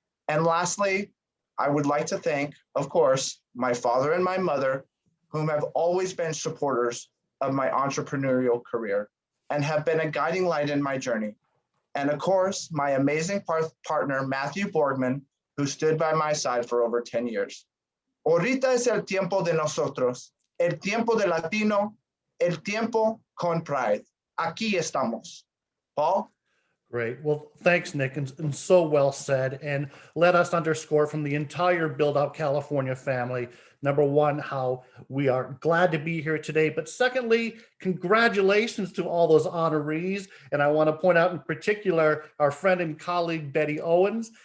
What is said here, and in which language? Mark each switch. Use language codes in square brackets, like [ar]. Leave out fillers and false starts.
[en] And lastly, I would like to thank, of course, my father and my mother, whom have always been supporters of my entrepreneurial career and have been a guiding light in my journey. And of course, my amazing partner, Matthew Borgman, who stood by my side for over 10 years. [es] Ahorita es el tiempo de nosotros, el tiempo de Latino, el tiempo con pride. Aquí estamos. Paul? [en] Great. Well, thanks, Nick, and so well said. And let us underscore from the entire Build Out California family, number one, how we are glad to be here today. But secondly, congratulations to all those honorees. And I want to point out in particular our friend and colleague, Betty Owens.